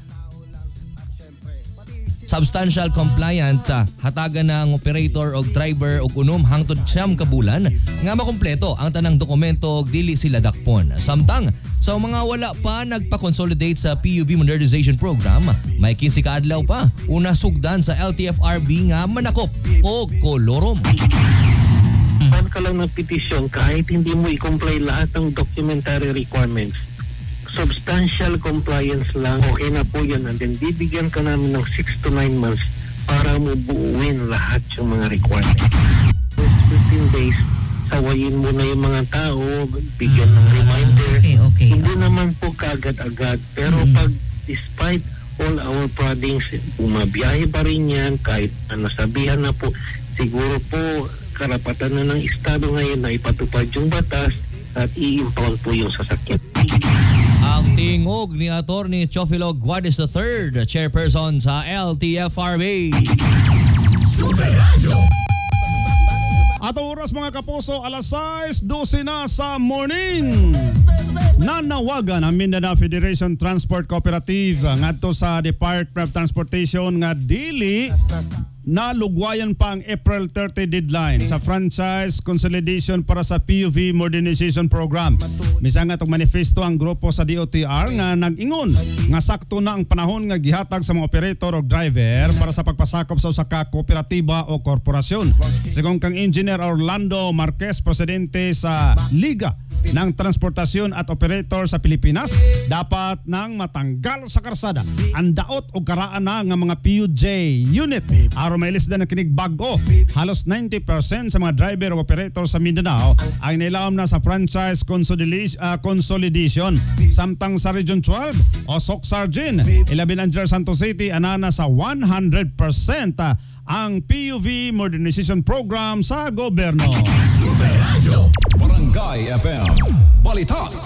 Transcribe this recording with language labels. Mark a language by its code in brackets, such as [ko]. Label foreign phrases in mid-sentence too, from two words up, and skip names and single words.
[en] Substantial compliant [ceb] hatagan ng operator o driver o unom hangtod 9 ka bulan nga makompleto ang tanang dokumento og dili sila dakpon. Samtang sa mga wala pa nagpa-consolidate sa PUV Modernization Program, may 15 ka adlaw pa una sugdan sa LTFRB nga manakop o kolorom. [tl] Fan ka lang ng petisyon kahit hindi mo i-comply lahat ng documentary requirements. [en] substantial compliance [tl] lang, okay na po yan. And then bibigyan ka namin ng [en] 6 to 9 months [tl] para mo buuin lahat yung mga requirements. 15 days, sawayin mo na yung mga tao, bigyan ng reminder. Okay. Hindi naman po kaagad-agad. Pero pag [en] despite all our proddings, [tl] bumabiyahe pa rin yan, kahit nasabihan na po, siguro po karapatan na ng Estado ngayon na ipatupad yung batas at i-impound po yung sasakyan. [ceb] Ang tingog ni Atty. Teofilo Guades III, chairperson sa LTFRB. Super Radio. [tl] At ang oras mga kapuso, alas 6:12 na sa morning. [ceb] Nanawagan ang Mindanao Federation Transport Cooperative ngadto sa Department of Transportation nga dili na lugwayan pa ang April 30 deadline sa [en] franchise consolidation [ceb] para sa PUV modernization program. Misang atong manifesto ang grupo sa DOTR nga nag-ingon nga sakto na ang panahon nga gihatag sa mga operator o driver para sa pagpasakop sa usa ka kooperatiba o korporasyon. Sigon kang Engineer Orlando Marquez, presidente sa Liga ng Transportasyon at Operator sa Pilipinas, dapat nang matanggal sa karsada ang daot o karaan na nga mga PUJ unit. Aron mailisdan na kinig bago, halos 90% sa mga driver o operator sa Mindanao ay nilawom na sa [en] franchise consolidation. [ceb] Samtang sa Region 12 o Socsargin, ilabi ng Santos City, anana sa 100% ang PUV modernization program sa gobyerno. Super Radio. Barangay FM. Balita.